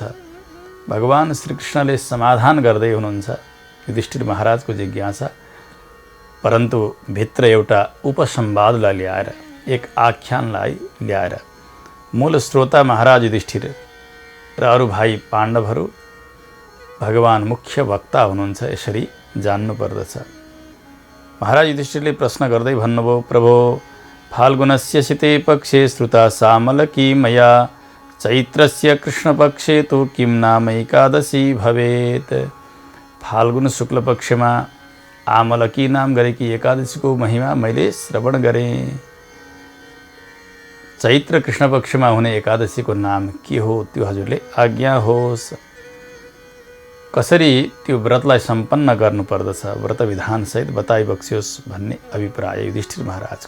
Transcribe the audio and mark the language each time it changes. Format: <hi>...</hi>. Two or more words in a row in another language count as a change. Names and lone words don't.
<ne>भगवान श्रीकृष्णले समाधान गर्दै हुनुहुन्छ युधिष्ठिर महाराजको जिज्ञासा, परन्तु भित्र एउटा उपसंवादलाई ल्याएर, एक आख्यानलाई ल्याएर मूल श्रोता महाराज युधिष्ठिर र अरू भाइ पाण्डवहरू भगवान मुख्य वक्ता हुनुहुन्छ, यसरी जान्नुपर्दछ। महाराज युधिष्ठिरले प्रश्न गर्दै भन्नुभयो,</ne> <sa>प्रभो फाल्गुनस्य शीते पक्षे श्रुता सामलकी मया। चैत्रस्य कृष्णपक्षे तु किं नाम एकादशी भवेत्।</sa> <ne>फाल्गुन शुक्ल पक्षमा आमलकी नाम गरेकी एकादशीको महिमा मैले श्रवण गरेँ। चैत्र कृष्ण पक्षमा हुने एकादशीको नाम के हो त्यो हजुरले आज्ञा होस्। कसरी त्यो व्रतलाई सम्पन्न गर्नुपर्दछ व्रत विधानसहित बताइ बक्सियोस् भन्ने अभिप्राय युधिष्ठिर महाराजको।</ne>